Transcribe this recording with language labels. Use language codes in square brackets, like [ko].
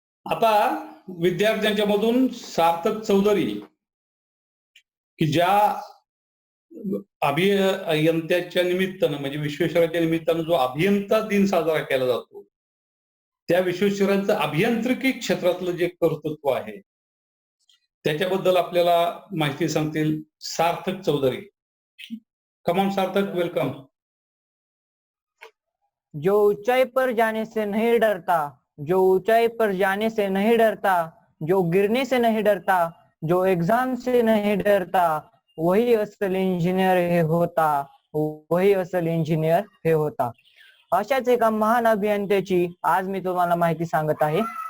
[mr] आता विद्यार्थ्यांच्या मधून सार्थक चौधरी, की ज्या अभियंत्याच्या निमित्तानं म्हणजे विश्वेश्वराच्या निमित्तानं जो अभियंता दिन साजरा केला जातो, त्या विश्वेश्वरांचं अभियांत्रिकी क्षेत्रातलं जे कर्तृत्व आहे त्याच्याबद्दल आपल्याला माहिती सांगतील सार्थक चौधरी. [en] Come on Sarthak, welcome. [hi] जो ऊंचाई पर जाने से नहीं डरता, जो ऊंचाई पर जाने से नहीं डरता, जो गिरने से नहीं डरता, जो एग्जाम से नहीं डरता, वही असल इंजिनियर हे होता, वही असल इंजिनियर हे होता. [mr] अशाच एका महान अभियंत्याची आज मी तुम्हाला माहिती सांगत आहे.